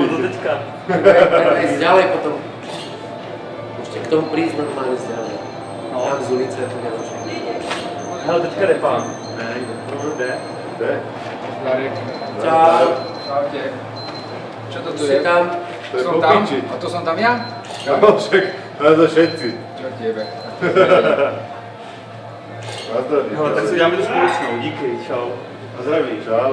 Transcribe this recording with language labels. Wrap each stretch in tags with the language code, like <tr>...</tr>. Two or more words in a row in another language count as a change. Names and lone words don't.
<cs>Bylo to teďka.</cs> <sk>Tak ísť ďalej potom. Ešte k tomu prísť normálne ísť ďalej. No. Tam z ulice je to nemožné.</sk> <cs>Hele, teďka jde pán. Ne, jde.</cs> <sk>Kde? Darek. Čau. Čaute. Čo to tu Si je? tam. To je Som po tam? piči. A to som tam ja? No však, ale to všetci. Čo tebe? Nazdar.</sk> <cs>Hele, tak si uděláme tu společnou, díky, čau. A zdraví. Čau.</cs>